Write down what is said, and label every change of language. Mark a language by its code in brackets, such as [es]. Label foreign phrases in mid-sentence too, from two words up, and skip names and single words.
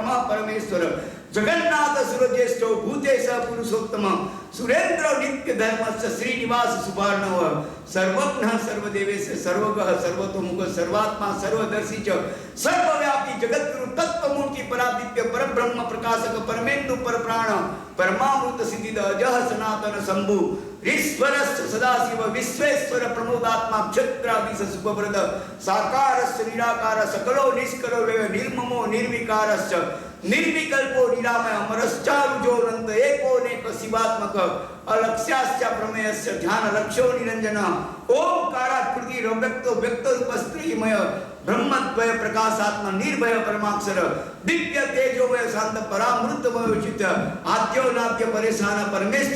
[sa] परमेश्वर जगन्नाथ सुरजेष्ठो भूतेश पुरुषोत्तम सुरेन्द्र नित्य धर्मस्य श्रीनिवास सुभार्णव सर्वज्ञ सर्वदेवेश सर्वगः सर्वतोमुख सर्वात्मा सर्वदर्शी च सर्वव्यापी जगद्गुरु तत्वमूर्ति परादित्य परब्रह्म प्रकाशक परमेन्दु परप्राण परमामृत सिद्धिद अजह सनातन शंभु ईश्वरस्य सदाशिव विश्वेश्वर प्रमोदात्मा क्षत्रादिश शुभव्रत साकारस्य निराकार सकलो निष्कलो निर्ममो निर्विकारस्य निर्विकल्पो निरामय अमरश्चारुजोरंत एकोनेक शिवात्मक अलक्ष्यास्य प्रमेयस्य ध्यान लक्ष्यो निरंजन ओंकाराकृति व्यक्तो व्यक्तो रूपस्त्रीमय ब्रह्मद्वय प्रकाशात्म निर्भय परमाक्षर दिव्य तेजोमय शांत परामृतमय चित्त आद्यो नाद्य परेशान परमेष्टि